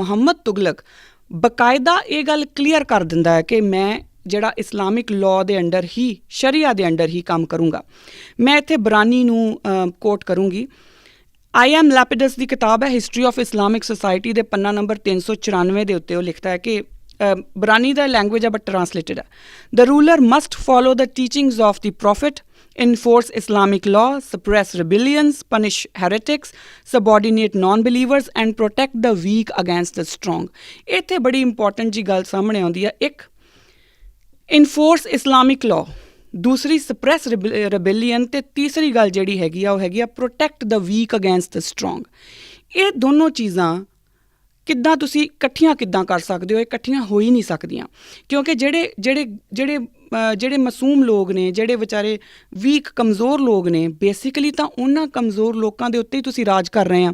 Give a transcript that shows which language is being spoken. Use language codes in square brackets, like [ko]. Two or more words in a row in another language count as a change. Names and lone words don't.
[pa] ਮੁਹੰਮਦ ਤੁਗਲਕ ਬਕਾਇਦਾ ਇਹ ਗੱਲ ਕਲੀਅਰ ਕਰ ਦਿੰਦਾ ਹੈ ਕਿ ਮੈਂ ਜਿਹੜਾ [en] Islamic law [pa] ਦੇ ਅੰਡਰ ਹੀ, ਸ਼ਰੀਆ ਦੇ ਅੰਡਰ ਹੀ ਕੰਮ ਕਰੂੰਗਾ। ਮੈਂ ਇੱਥੇ ਬਰਾਨੀ ਨੂੰ ਕੋਟ ਕਰੂੰਗੀ। ਆਈ ਐਮ ਲੈਪਿਡਸ ਦੀ ਕਿਤਾਬ ਹੈ, ਹਿਸਟਰੀ ਆਫ ਇਸਲਾਮਿਕ ਸੋਸਾਇਟੀ ਦੇ ਪੰਨਾ ਨੰਬਰ 394 ਦੇ ਉੱਤੇ ਉਹ ਲਿਖਦਾ ਹੈ ਕਿ ਬਰਾਨੀ ਦਾ ਲੈਂਗੁਏਜ ਹੈ ਬਟ ਟਰਾਂਸਲੇਟਡ ਹੈ। [en] The ruler must follow the teachings of the Prophet, enforce Islamic law, suppress rebellions, punish heretics, subordinate non-believers and protect the weak against the strong। [pa] ਇੱਥੇ ਬੜੀ ਇੰਪੋਰਟੈਂਟ ਜੀ ਗੱਲ ਸਾਹਮਣੇ ਆਉਂਦੀ ਹੈ। ਇੱਕ, [en] enforce Islamic law, [pa] ਦੂਸਰੀ [en] suppress rebellion, [pa] ਅਤੇ ਤੀਸਰੀ ਗੱਲ ਜਿਹੜੀ ਹੈਗੀ ਆ ਉਹ ਹੈਗੀ ਆ [en] protect the weak against the strong। [pa] ਇਹ ਦੋਨੋਂ ਚੀਜ਼ਾਂ ਕਿੱਦਾਂ ਤੁਸੀਂ ਇਕੱਠੀਆਂ ਕਿੱਦਾਂ ਕਰ ਸਕਦੇ ਹੋ? ਇਹ ਇਕੱਠੀਆਂ ਹੋ ਹੀ ਨਹੀਂ ਸਕਦੀਆਂ, ਕਿਉਂਕਿ ਜਿਹੜੇ ਜਿਹੜੇ ਮਾਸੂਮ ਲੋਕ ਨੇ, ਜਿਹੜੇ ਵਿਚਾਰੇ ਵੀਕ ਕਮਜ਼ੋਰ ਲੋਕ ਨੇ, ਬੇਸਿਕਲੀ ਤਾਂ ਉਹਨਾਂ ਕਮਜ਼ੋਰ ਲੋਕਾਂ ਦੇ ਉੱਤੇ ਹੀ ਤੁਸੀਂ ਰਾਜ ਕਰ ਰਹੇ ਆ।